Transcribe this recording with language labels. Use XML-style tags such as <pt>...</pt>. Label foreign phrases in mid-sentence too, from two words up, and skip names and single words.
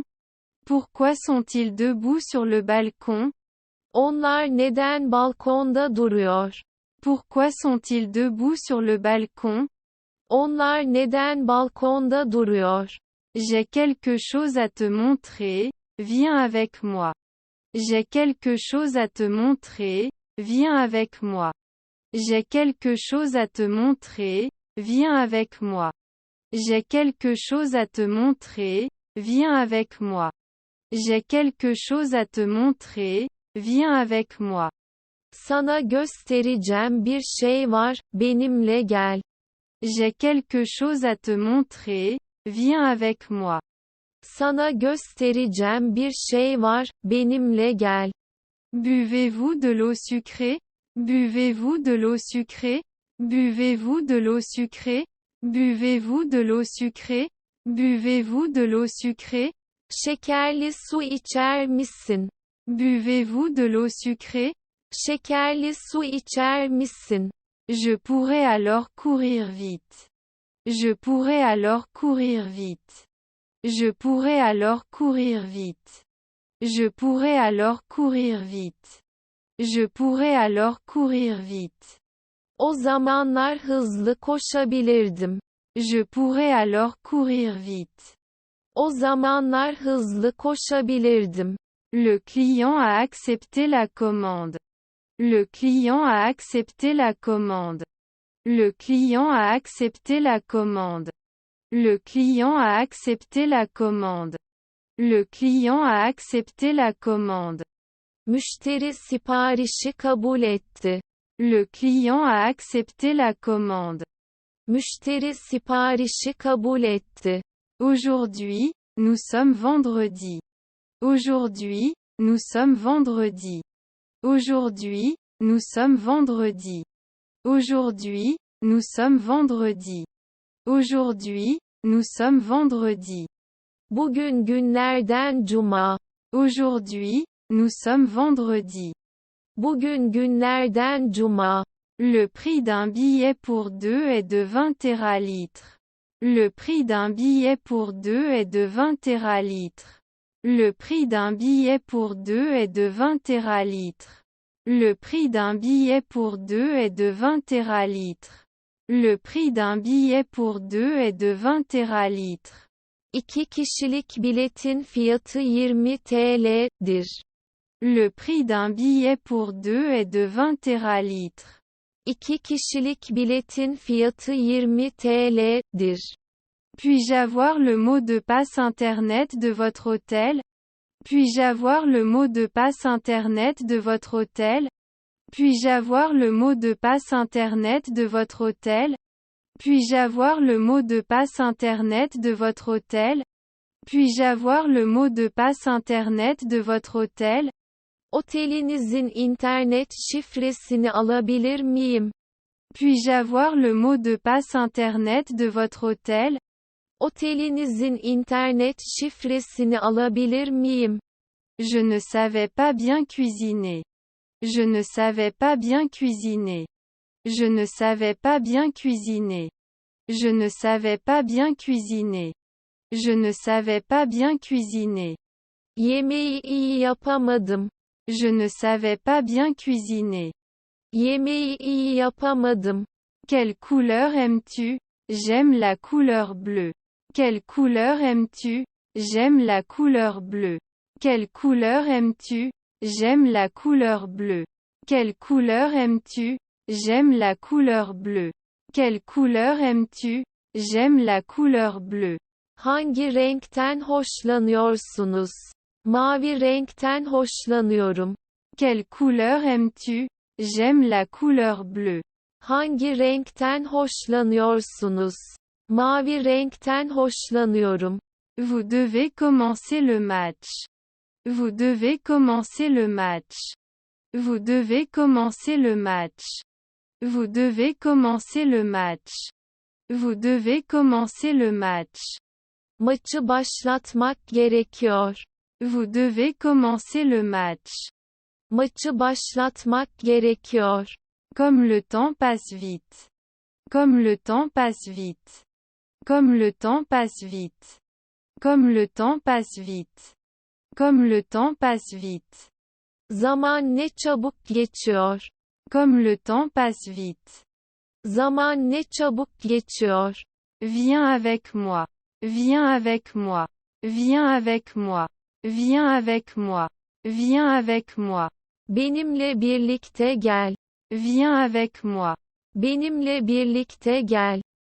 <fr>Pourquoi sont-ils debout sur le balcon?</fr> <tr>Onlar neden balkonda duruyor?</tr> <fr>Pourquoi sont-ils debout sur le balcon?</fr> <tr>Onlar neden balkonda duruyor?</tr> <fr>J'ai quelque chose à te montrer, viens avec moi. J'ai quelque chose à te montrer, viens avec moi. J'ai quelque chose à te montrer, viens avec moi. J'ai quelque chose à te montrer, viens avec moi. J'ai quelque chose à te montrer, viens avec moi.</fr> <tr>Sana göstereceğim bir şey var, benimle gel.</tr> <fr>J'ai quelque chose à te montrer, viens avec moi.</fr> <tr>Sana göstereceğim bir şey var, benimle gel.</tr> <fr>Buvez-vous de l'eau sucrée? Buvez-vous de l'eau sucrée? Buvez-vous de l'eau sucrée? Buvez-vous de l'eau sucrée? Buvez-vous de l'eau sucrée?</fr> <tr>Şekerli su içer misin?</tr> <fr>Buvez-vous de l'eau sucrée?</fr> <tr>Şekerli su içer misin?</tr> <fr>Je pourrais alors courir vite. Je pourrais alors courir vite. Je pourrais alors courir vite. Je pourrais alors courir vite. Je pourrais alors courir vite.</fr> <tr>O zamanlar hızlı koşabilirdim.</tr> <fr>Je pourrais alors courir vite.</fr> <tr>O zamanlar hızlı koşabilirdim.</tr> <fr>Le client a accepté la commande. Le client a accepté la commande. Le client a accepté la commande. Le client a accepté la commande. Le client a accepté la commande.</fr> <tr>Müşteri siparişi kabul etti.</tr> <fr>Le client a accepté la commande.</fr> <tr>Müşteri siparişi kabul etti.</tr> <fr>Aujourd'hui, nous sommes vendredi. Aujourd'hui, nous sommes vendredi. Aujourd'hui, nous sommes vendredi. Aujourd'hui, nous sommes vendredi. Aujourd'hui, nous sommes vendredi.</fr> <tr>Bugün günlerden cuma.</tr> <fr>Aujourd'hui, nous sommes vendredi.</fr> <tr>Bugün günlerden cuma.</tr> <fr>Le prix d'un billet pour deux est de 20 téralitres. Le prix d'un billet pour deux est de 20 téralitres. Le prix d'un billet pour deux est de 20 téralitres. Le prix d'un billet pour deux est de 20 téralitres. Le prix d'un billet pour deux est de 20 téralitres.</fr> <tr>İki kişilik biletin fiyatı 20 TL'dir.</tr> <fr>Le prix d'un billet pour deux est de 20 téralitres.</fr> <tr>İki kişilik biletin fiyatı 20 TL'dir.</tr> <fr>Puis-je avoir le mot de passe internet de votre hôtel? Puis-je avoir le mot de passe internet de votre hôtel? Puis-je avoir le mot de passe internet de votre hôtel? Puis-je avoir le mot de passe Internet de votre hôtel? Puis-je avoir le mot de passe Internet de votre hôtel?</fr> <tr>Otelinizin internet şifresini alabilir miyim?</tr> <fr>Puis-je avoir le mot de passe Internet de votre hôtel?</fr> <tr>Otelinizin internet şifresini alabilir miyim?</tr> <fr>Je ne savais pas bien cuisiner. Je ne savais pas bien cuisiner. Je ne savais pas bien cuisiner. Je ne savais pas bien cuisiner. Je ne savais pas bien cuisiner.</fr> <tr>Yemeği iyi yapamadım.</tr> <fr>Je ne savais pas bien cuisiner.</fr> <tr>Yemeği iyi yapamadım.</tr> <fr>Quelle couleur aimes-tu? J'aime la couleur bleue. Quelle couleur aimes-tu? J'aime la couleur bleue. Quelle couleur aimes-tu? J'aime la couleur bleue. Quelle couleur aimes-tu? J'aime la couleur bleue. Quelle couleur aimes-tu? J'aime la couleur bleue.</fr> <tr>Hangi renkten hoşlanıyorsunuz? Mavi renkten hoşlanıyorum.</tr> <fr>Quelle couleur aimes-tu? J'aime la couleur bleue.</fr> <tr>Hangi renkten hoşlanıyorsunuz? Mavi renkten hoşlanıyorum.</tr> <fr>Vous devez commencer le match. Vous devez commencer le match. Vous devez commencer le match. Vous devez commencer le match. Vous devez commencer le match.</fr> <tr>Maçı başlatmak gerekiyor.</tr> <fr>Vous devez commencer le match.</fr> <tr>Maçı başlatmak gerekiyor.</tr> <fr>Comme le temps passe vite. Comme le temps passe vite. Comme le temps passe vite. Comme le temps passe vite. Comme le temps passe vite.</fr> <tr>Zaman ne çabuk geçiyor.</tr> <fr>Comme le temps passe vite.</fr> <tr>Zaman ne çabuk geçiyor.</tr> <fr>Viens avec moi. Viens avec moi. Viens avec moi. Viens avec moi. Viens avec moi.</fr> <tr>Benimle birlikte gel.</tr> <fr>Viens avec moi.</fr> <tr>Benimle birlikte gel.</tr>